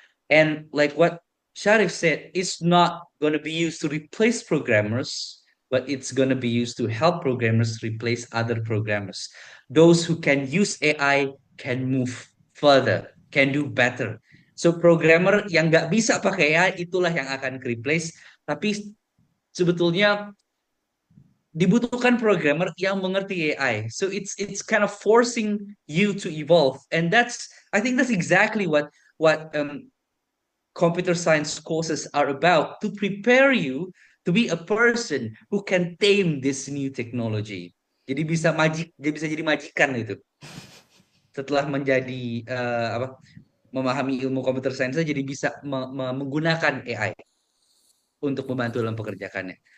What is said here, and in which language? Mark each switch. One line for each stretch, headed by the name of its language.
English: And like what Sharif said, it's not going to be used to replace programmers, but it's going to be used to help programmers replace other programmers. Those who can use AI can move further, can do better.
Indonesian: So programmer yang nggak bisa pakai AI itulah yang akan replace. Tapi sebetulnya dibutuhkan programmer yang mengerti AI.
English: So it's kind of forcing you to evolve, and I think that's exactly what computer science courses are about, to prepare you to be a person who can tame this new technology.
Indonesian: Jadi dia bisa jadi majikan itu. Setelah menjadi memahami ilmu computer science, jadi bisa menggunakan AI untuk membantu dalam pekerjaannya.